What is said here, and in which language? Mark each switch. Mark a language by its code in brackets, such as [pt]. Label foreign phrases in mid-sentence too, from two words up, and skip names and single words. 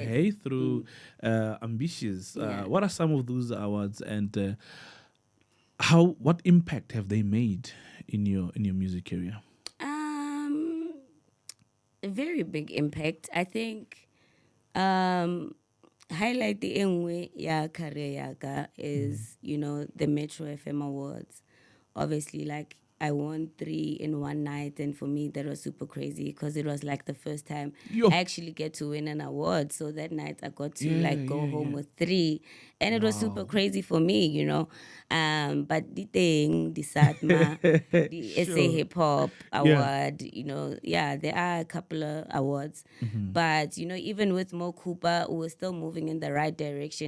[en] hey, through Ambitious. What are some of those awards, and what impact have they made in your music career? A very big impact. I think highlight the [tn] engwe ya career yaka [en] is, the Metro FM Awards. Obviously, like, I won 3 in one night, and for me that was super crazy because it was like the first time I actually get to win an award. So that night I got to go home with 3, and it was super crazy for me, But the thing, the Satma, the SA Hip Hop Award, there are a couple of awards, but even with Mo Cooper, we're still moving in the right direction.